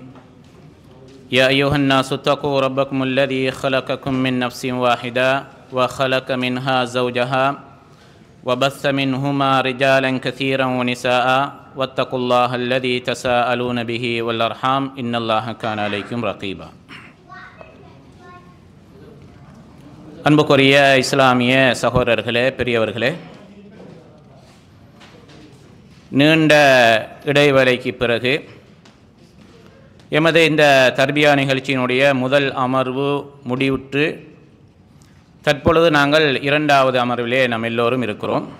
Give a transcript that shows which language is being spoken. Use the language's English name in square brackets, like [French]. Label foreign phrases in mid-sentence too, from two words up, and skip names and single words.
[Arabic] يا أيها الناس اتقوا ربكم الذي خلقكم من نفس واحدة وخلق منها زوجها وبث منهما رجالا كثيرا ونساء واتقوا الله الذي تساءلون به والأرحام إن الله كان عليكم رقيبا. [Tamil] அன்புக்குரிய இஸ்லாமிய சகோதரர்களே, பெரியவர்களே, நீண்ட இடைவேளைக்கு பிறகு எமது இந்த தர்பியா நிகழ்ச்சியினுடைய முதல் அமர்வு முடிவுற்று தற்பொழுது நாங்கள் இரண்டாவது அமர்விலே நாம் எல்லோரும் இருக்கிறோம்.